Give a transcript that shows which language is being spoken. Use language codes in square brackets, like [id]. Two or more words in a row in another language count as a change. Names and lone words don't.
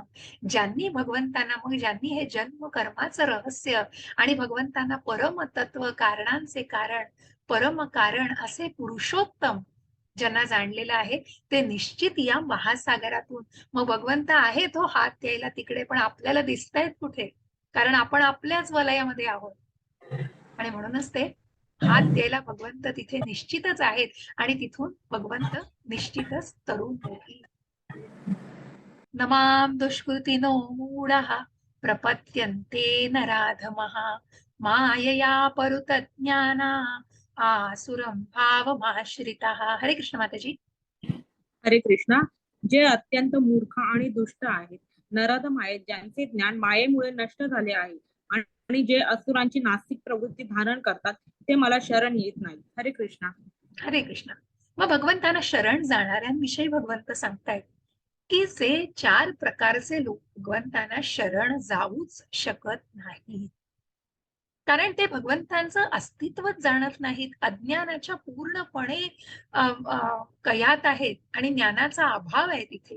[mr] ज्यांनी भगवंतांना, मग ज्यांनी हे जन्म कर्माचं रहस्य आणि भगवंतांना परमतत्व, कारणांचे कारण, परम कारण असे पुरुषोत्तम ज्यांना जाणलेलं आहे, ते निश्चित या महासागरातून, मग भगवंत आहे तो हात द्यायला तिकडे, पण आपल्याला दिसतायत कुठे, कारण आपण आपल्याच वलयामध्ये आहोत. आणि म्हणूनच ते हात द्यायला भगवंत तिथे निश्चितच आहेत आणि तिथून भगवंत निश्चितच तरुण होतील. [sa] नमाम दुष्कृतिनो मूढः प्रपद्यन्ते नराधमः मायया परुतज्ञाना आसुरं भावमाश्रितः. [mr] हरे कृष्ण माताजी. हरे कृष्णा. जे अत्यंत मूर्ख आणि दुष्ट आहेत, नराधम आहेत, ज्यांचे ज्ञान मायेमुळे नष्ट झाले आहे आणि जे असुरांची नास्तिक प्रवृत्ती धारण करतात, ते मला शरण येत नाही. हरे कृष्णा. हरे कृष्ण. मग भगवंतांना शरण जाणाऱ्यांविषयी भगवंत सांगतायत की जे 4 प्रकारचे लोक भगवंतांना शरण जाऊच शकत नाहीत, कारण ते भगवंतांचं अस्तित्वच जाणत नाहीत, अज्ञानाच्या पूर्णपणे कयात आहेत आणि ज्ञानाचा अभाव आहे तिथे.